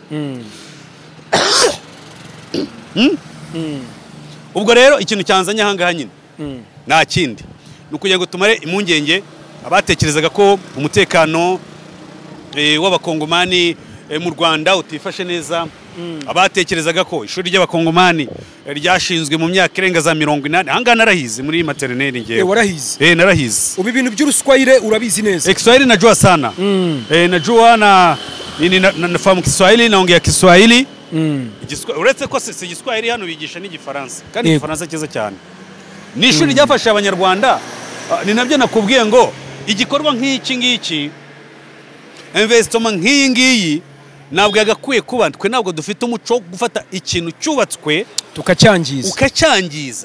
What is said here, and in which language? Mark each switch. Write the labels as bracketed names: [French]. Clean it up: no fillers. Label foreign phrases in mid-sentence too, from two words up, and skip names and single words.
[Kinyarwanda] Ubwo rero ikintu cyanzanye ahangaha nyine nta kindi, ni ukugira ngo tumare impungenge abatekerezaga ko umutekano w'abakongomani mu Rwanda utifashe neza, abatekerezaga ko ishuri ry'abakongomani ryashinzwe mu myaka irenga za 40. Ahangaha narahize muri maternelle ngewe. Warahize? Narahize. Ubu ibintu by'uruswahili urabizi neza? [Swahili] Kiswahili najua sana. Najua na nafahamu Kiswahili, naongea Kiswahili. [Kinyarwanda] Uretse ko si Igiswahili hano bigisha n'Igifaransa, kandi Igifaransa cyiza cyane. Ni ishuri ryafasha abanyarwanda. Ni nabyo nakubwiye ngo igikorwa nk'iki ngiki, investment nk'iyi ngiyi, ntabwo yagakwiye kuba. Twe ntabwo dufite umuco gufata ikintu cyubatswe ukacyangiza.